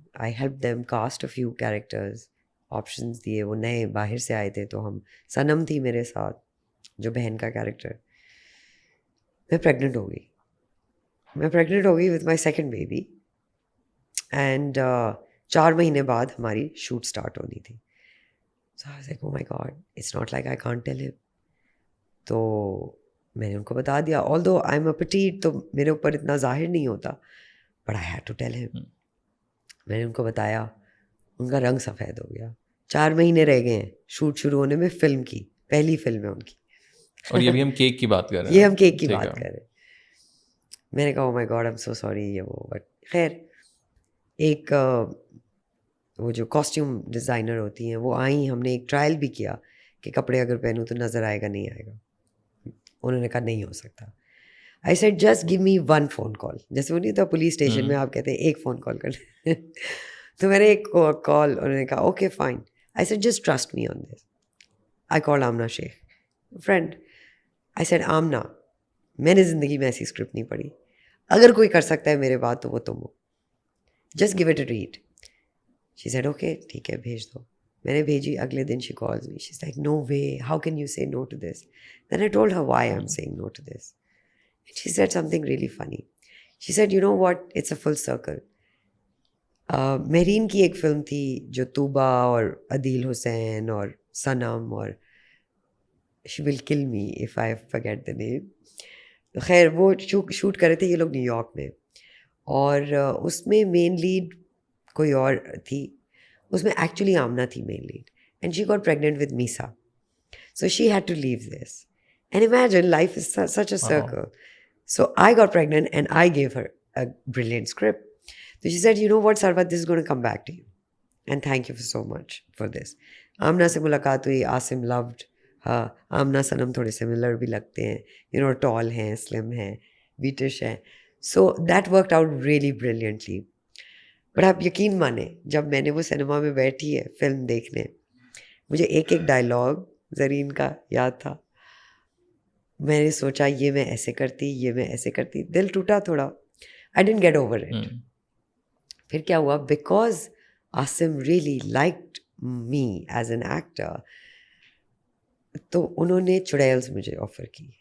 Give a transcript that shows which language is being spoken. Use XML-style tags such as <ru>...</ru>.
<en>I help them cast a few characters, options دیے.</en> <ur>وہ نئے باہر سے آئے تھے, تو ہم صنم تھی میرے ساتھ جو بہن کا کیریکٹر. میں پریگننٹ ہو گئی</ur> <en>with my second baby,</en> <ur>and 4 مہینے بعد ہماری شوٹ اسٹارٹ ہونی تھی.</ur> <en>So I was like, oh my God, it's not like I can't tell him.</en> <ur>تو میں نے ان کو بتا دیا,</ur> <en>although I'm a petite,</en> <ur>تو میرے اوپر اتنا ظاہر نہیں ہوتا,</ur> <en>but I had to tell him.</en> <ur>میں نے ان کو بتایا, ان کا رنگ سفید ہو گیا. 4 مہینے رہ گئے ہیں شوٹ شروع ہونے میں فلم کی, پہلی فلم ہے ان کی. اور یہ بھی ہم کیک کی بات کر رہے ہیں. یہ ہم کیک کی بات کر رہے ہیں. میں نے کہا</ur> <en>oh my God, I'm so sorry,</en> <ur>یہ وہ. بٹ خیر, ایک وہ جو کاسٹیوم ڈیزائنر ہوتی ہیں وہ آئیں, ہم نے ایک ٹرائل بھی کیا کہ کپڑے اگر پہنوں تو نظر آئے گا نہیں آئے گا. انہوں نے کہا نہیں ہو سکتا.</ur> <en>I said just give me 1 phone call.</en> <ur>جیسے وہ نہیں تھا پولیس اسٹیشن میں آپ کہتے ہیں ایک فون کال کر. تو میں نے ایک کال, انہوں نے کہا okay fine.</ur> <en>I said just trust me on this. I call Amna Sheikh friend.</en> <ur>I said Amna, میں نے زندگی میں ایسی اسکرپٹ نہیں پڑھی, اگر کوئی کر سکتا ہے میرے بعد تو وہ تم ہو,</ur> <en>Just give it a read. She said, okay,</en> <ur>ٹھیک ہے بھیج دو. میں نے بھیجی. اگلے دن</ur> <en>she calls me. She's like, no way, how can you say no to this? Then I told her why I'm saying no to this. And she said something really funny. She said, you know what, it's a full circle.</en> <ur>Mehreen کی ایک film تھی جو طوبہ اور عدیل حسین اور صنم اور</ur> <en>she will kill me if I forget the name.</en> <ur>خیر وہ shoot کر رہے تھے یہ لوگ نیو یارک میں, اور اس میں مین لیڈ کوئی اور تھی. اس میں ایکچولی آمنہ تھی مین lead,</ur> <en>And she got pregnant with میسا, so she had to leave this. And imagine life is such a circle. So I got pregnant and I gave her a brilliant script. So she said, you know what, Sarbat, this is going to come back to you. And thank you so much for this.</en> <ur>Amna سے ملاقات ہوئی.</ur> <en>Asim loved her.</en> <ur>Amna صنم تھوڑے similar بھی لگتے ہیں,</ur> <en>you know,</en> <ur>tall ہیں, slim ہیں, British ہیں.</ur> <en>So that worked out really brilliantly.</en> <ur>But آپ یقین مانیں, جب میں نے وہ سنیما میں بیٹھی ہے فلم دیکھنے, مجھے ایک ایک ڈائلاگ زرین کا یاد تھا. میں نے سوچا یہ میں ایسے کرتی, یہ میں ایسے کرتی. دل ٹوٹا تھوڑا.</ur> <en>I didn't get over it.</en> <ur>پھر کیا ہوا,</ur> <en>because Asim really liked me as an actor,</en> <ur>تو انہوں نے چڑیلز مجھے آفر کی.</ur>